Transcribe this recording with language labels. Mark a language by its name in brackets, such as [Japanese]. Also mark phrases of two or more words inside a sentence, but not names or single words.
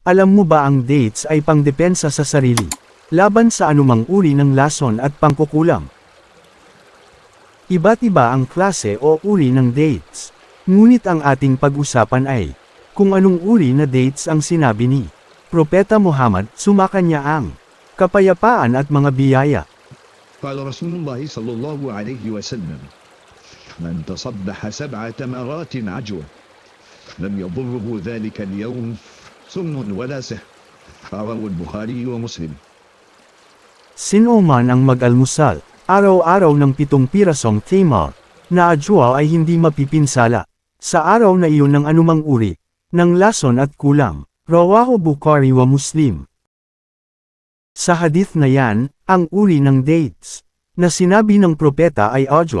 [Filipino] Alam mo ba ang dates ay pangdepensa sa sarili, laban sa anumang uri ng lason at pangkukulam. Iba't iba ang klase o uri ng dates. Ngunit ang ating pag-usapan ay, kung anong uri na dates ang sinabi ni Propeta Muhammad, sumakanya ang kapayapaan at mga biyaya. [Arabic] قال رسول الله صلى الله عليه وسلم من تصبح 7 تمرات عجوة لم يضره ذلك اليوم سم ولا سحر رواه البخاري ومسلم. [Filipino] Sino man ang mag-almusal, araw-araw ng 7 pirasong tamar, na ajwa ay hindi mapipinsala, sa araw na iyon ng anumang uri, ng lason at kulang. [Arabic] رواه البخاري ومسلم. [Filipino] Sa hadith na yan, ang uri ng dates, na sinabi ng propeta ay ajwa.